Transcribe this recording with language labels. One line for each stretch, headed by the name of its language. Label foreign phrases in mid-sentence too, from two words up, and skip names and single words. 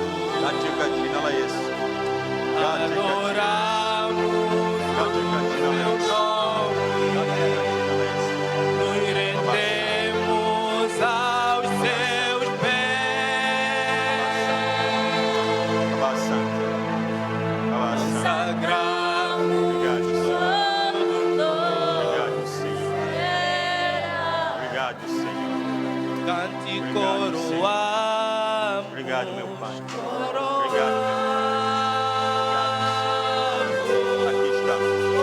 Swahili: Katika jina la Yesu. Katika jina la Yesu. Katika jina la Yesu. Baba, asante. Baba, asante.
Portuguese: Obrigado, Senhor. Obrigado, Senhor. Obrigado, Senhor. Cante coroa. Obrigado, meu Pai. Obrigado, meu Pai. Aqui estamos.